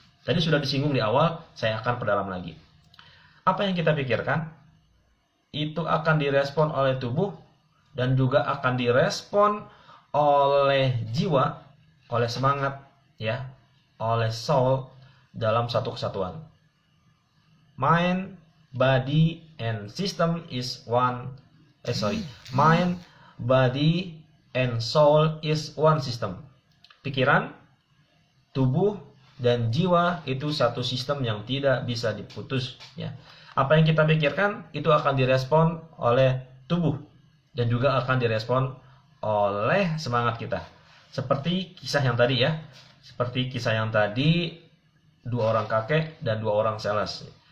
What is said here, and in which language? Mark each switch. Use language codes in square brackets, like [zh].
[id] Tadi sudah disinggung di awal, saya akan perdalam lagi. Apa yang kita pikirkan itu akan direspon oleh tubuh dan juga akan direspon oleh jiwa, oleh semangat, ya, oleh soul dalam satu kesatuan. [en] Mind, body, and system is one. Mind, body, and soul is one system. [id] Pikiran, tubuh, dan jiwa itu satu sistem yang tidak bisa diputus. Ya. Apa yang kita pikirkan itu akan direspon oleh tubuh dan juga akan direspon oleh semangat kita. Seperti kisah yang tadi ya. Seperti kisah yang tadi, 2 orang kakek dan 2 orang sales.